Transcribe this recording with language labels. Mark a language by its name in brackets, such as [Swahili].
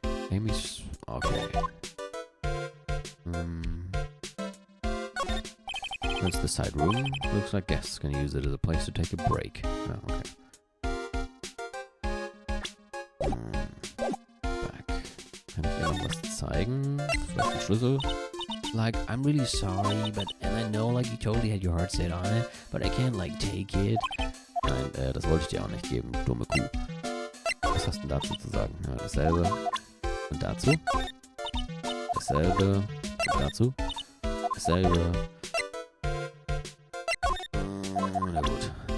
[English] Amy's... okay. That's the side room. Looks like guests can use it as a place to take a break. Oh, okay. Back. [German] Kann ich ihr noch was zeigen? Vielleicht ein Schlüssel? [English] Like, I'm really sorry, and I know, like, you totally had your heart set on it, but I can't, like, take it. [German] Nein, das wollte ich dir auch nicht geben, dumme Kuh. Was hast du denn dazu zu sagen? Ja, dasselbe. Und dazu? Dasselbe. Und dazu? Dasselbe. Na gut.